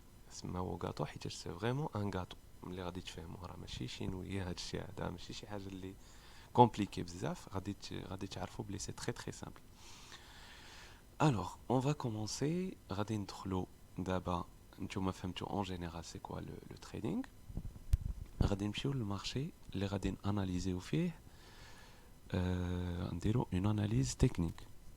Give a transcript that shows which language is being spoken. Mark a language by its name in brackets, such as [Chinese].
[Arabic] سماو غاتو حيت سي فريمون ان غاتو ملي غادي تفهموه، راه ماشي شينويه هاد الشيء هذا، ماشي شي حاجه اللي كومبليكي بزاف، غادي تعرفوا بلي سي تري تري سامبل. [French] Alors, on va commencer. [Arabic] غادي ندخلو دابا. نتوما فهمتوا [French] en général c'est quoi le trading. [Arabic] غادي نمشيو للمارشي اللي غادي ناناليزيو فيه نديرو [French] une analyse technique.